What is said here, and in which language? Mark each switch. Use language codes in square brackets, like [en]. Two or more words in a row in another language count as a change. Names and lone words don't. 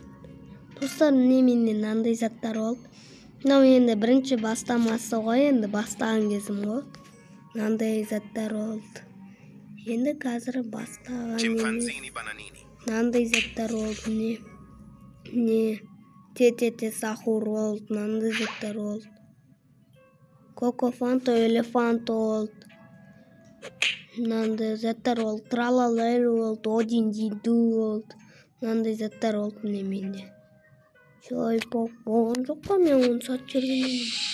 [kk] Достар, міне менен андай заттар болды. Мынау енді бірінші бастамасы ғой, енді бастаған кезім ғой. Андай заттар болды. Енді қазір бастаған Chimpanzini bananini. андай заттар болды. [ky] Не ТТ Сахур болду, мындай заттар болду. Коко Фанта, Элефант болду. Мындай заттар болду. Тралалер болду, Один Диду болду. Мындай заттар болду менде. Чойпок болгон жок па, мен аны сатып жүргөнмүн.